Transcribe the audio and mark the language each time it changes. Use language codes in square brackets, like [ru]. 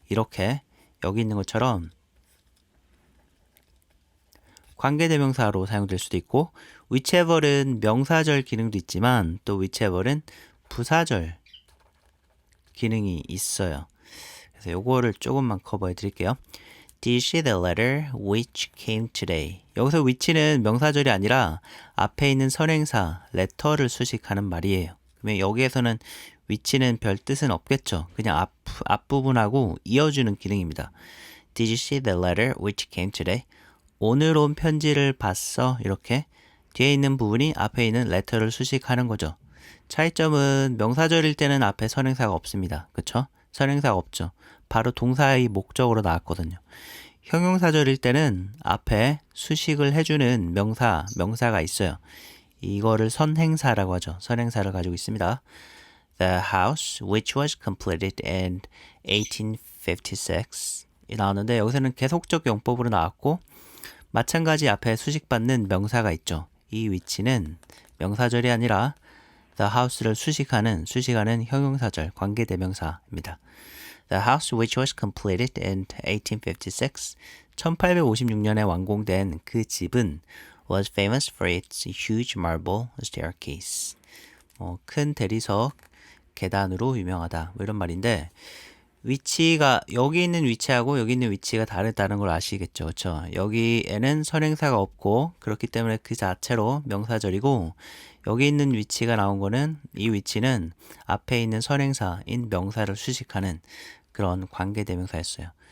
[ko] 이렇게 여기 있는 것처럼 관계대명사로 사용될 수도 있고 whichever은 명사절 기능도 있지만 또 whichever은 부사절 기능이 있어요. 그래서 요거를 조금만 커버해 드릴게요. [en] Did you see the letter which came today? [ko] 여기서 which는 명사절이 아니라 앞에 있는 선행사 letter를 수식하는 말이에요. 그러면 여기에서는 which는 별 뜻은 없겠죠. 그냥 앞부분하고 이어주는 기능입니다. [en] Did you see the letter which came today? [ko] 오늘 온 편지를 봤어. 이렇게 뒤에 있는 부분이 앞에 있는 letter를 수식하는 거죠. 차이점은 명사절일 때는 앞에 선행사가 없습니다. 그쵸? 선행사가 없죠. 바로 동사의 목적으로 나왔거든요. 형용사절일 때는 앞에 수식을 해주는 명사가 있어요. 이거를 선행사라고 하죠. 선행사를 가지고 있습니다. [en] The house which was completed in 1856 [ko] 이 나오는데 여기서는 계속적 용법으로 나왔고 마찬가지 앞에 수식받는 명사가 있죠. 이 위치는 명사절이 아니라 the house를 수식하는 형용사절 관계대명사입니다. [en] The house which was completed in 1856 [ko] 1856년에 완공된 그 집은 [en] was famous for its huge marble staircase. [ko] 큰 대리석 계단으로 유명하다. 뭐 이런 말인데 위치가 여기 있는 위치하고 여기 있는 위치가 다르다는 걸 아시겠죠. 그렇죠? 여기에는 선행사가 없고 그렇기 때문에 그 자체로 명사절이고 여기 있는 위치가 나온 거는 이 위치는 앞에 있는 선행사인 명사를 수식하는 그런 관계대명사였어요.